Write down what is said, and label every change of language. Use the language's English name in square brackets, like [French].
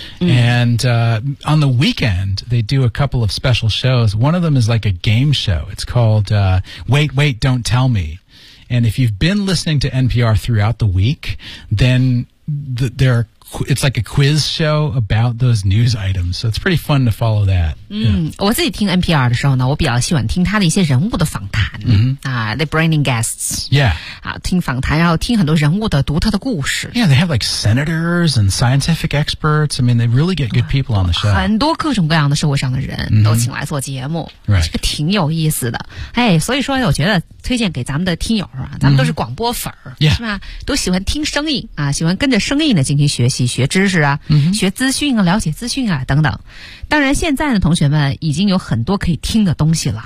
[English] And on the weekend, they do a couple of special shows. One of them is like a game show. It's called Wait, Wait, Don't Tell Me. And if you've been listening to NPR throughout the week, then it's like a quiz show about those news items. So it's pretty fun to follow that. [Chinese] 我自己听 NPR 的时候呢我比较喜欢听他的一些人物的访谈。 [English] They bring in guests. Yeah. [Chinese] 听访谈然后听很多人物的独特的故事。 [English] Yeah, they have like senators and scientific experts. I mean, they really get good people on the show. [Chinese] 很多各种各样的社会上的人都请来做节目。 [English] Right. [Chinese] 这个挺有意思的。哎所以说我觉得推荐给咱们的听友啊咱们都是广播粉。 Yeah. 是吧都喜欢听声音啊喜欢跟着声音呢进行学习。学知识啊、学资讯啊了解资讯啊等等当然现在的同学们已经有很多可以听的东西了